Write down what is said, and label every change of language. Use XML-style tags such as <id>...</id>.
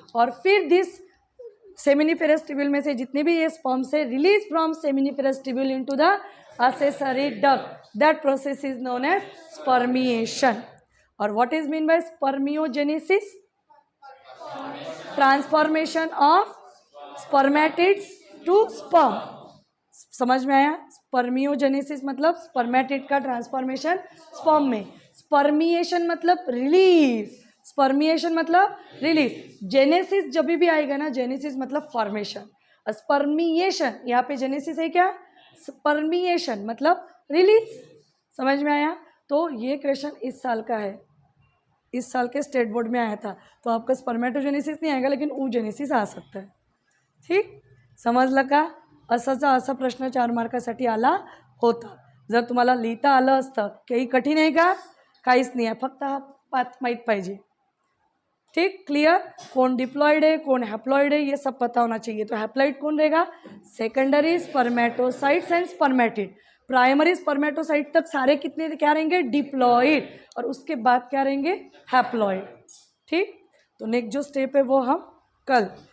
<hi>और फिर</hi> <en>this seminiferous tubule</en> <hi>में से जितने भी ये</hi> <en>sperm से release from seminiferous tubule into the accessory duct. That process is known as spermiation. और what is mean by spermiogenesis? Transformation of spermatids to sperm.</en> <hi>समझ में आया, स्पर्मियोजेनेसिस मतलब स्पर्मेटिड का ट्रांसफॉर्मेशन स्पर्म में, स्पर्मिएशन मतलब रिलीज, स्पर्मिएशन मतलब release, genesis जब भी आएगा ना, जेनेसिस मतलब फॉर्मेशन, स्पर्मिएशन यहाँ पे जेनेसिस है क्या, स्पर्मिएशन मतलब रिलीज। समझ में आया। तो ये क्वेश्चन इस साल का है, इस साल के स्टेट बोर्ड में आया था, तो आपका स्पर्मेटोजेनेसिस नहीं आएगा लेकिन ooजेनेसिस आ सकता है।</hi> <mr>ठीक, समजलं का, असाचा असा प्रश्न 4 मार्कासाठी आला होता। जर तुम्हाला लिहिता आलं असतं, काही कठीण आहे का, काहीच नाही आहे, फक्त हा पाथ माहीत पाहिजे।</mr> <hi>ठीक, क्लियर, कौन डिप्लॉयड है कौन हैप्लॉयड है ये सब पता होना चाहिए। तो हैप्लॉयड कौन रहेगा, secondary spermatocytes and spermatid. Primary spermatocyte तक सारे कितने क्या रहेंगे, डिप्लॉयड, और उसके बाद क्या रहेंगे, हैप्लॉयड। ठीक, तो नेक्स्ट जो स्टेप है वो हम कल</hi>